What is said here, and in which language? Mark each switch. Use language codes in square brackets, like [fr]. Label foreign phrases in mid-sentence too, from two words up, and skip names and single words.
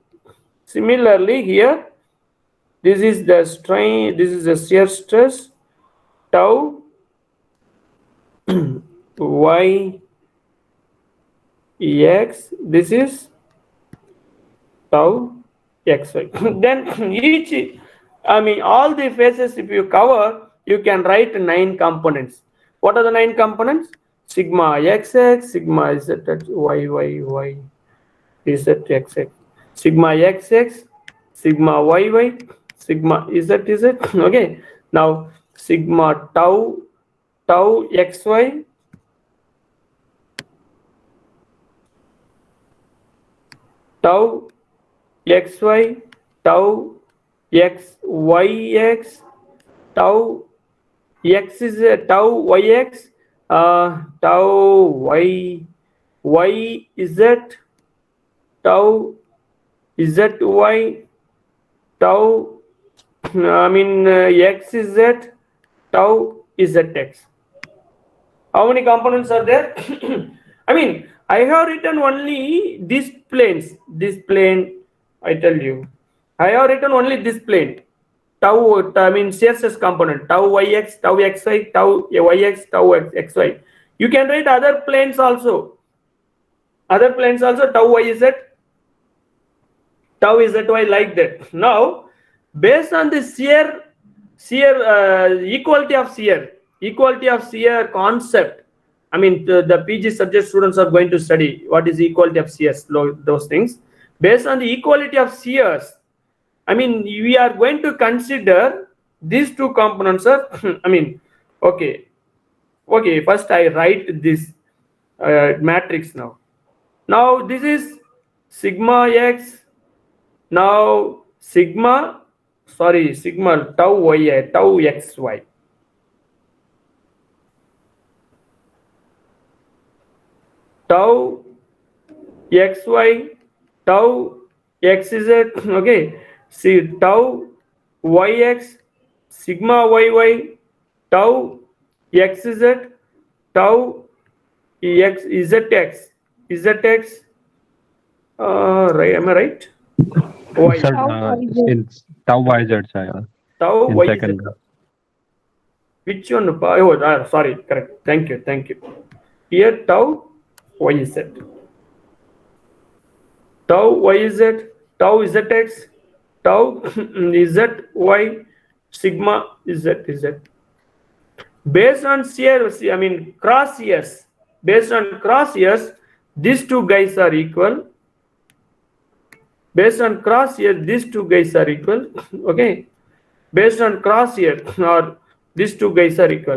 [en] Similarly here this is the strain, this is the shear stress, tau y x, this is tau xy. Then each, I mean all the phases if you cover, you can write 9 components. What are the 9 components? Sigma xx, sigma zx, y, zx, sigma xx, sigma yy, sigma zz. Okay, now sigma tau xy, tau xy, tau xyx, tau x is tau yx, tau yz, tau zy, tau I mean xz, tau zx. How many components are there? I mean, I have written only these planes. This plane, I tell you, I have written only this plane. Tau, I mean shear stress component. Tau yx, tau xy, tau yx, tau xy. You can write other planes also. Other planes also, tau yz, tau zy, like that. Now, based on the shear equality of shear concept, I mean the PG subject students are going to study what is equality of shears, those things. Based on the equality of shears, I mean we are going to consider these 2 components are I mean okay, first I write this matrix now. Now this is sigma x, now sigma tau y, tau xy, tau xy, tau xz, okay. See tau yx, sigma yy, tau xz, tau zx, right? Am I right? Y. Sir, it's tau yz, Tau in yz. second. Which one? Oh, sorry, correct. Thank you. Here tau yz, tau yz, tau zx, tau zy, sigma zz. Based on shear, I mean cross shears. Based on cross shears, these 2 guys are equal. Based on cross shear, these 2 guys are equal. Okay. Based on cross shear, or these 2 guys are equal.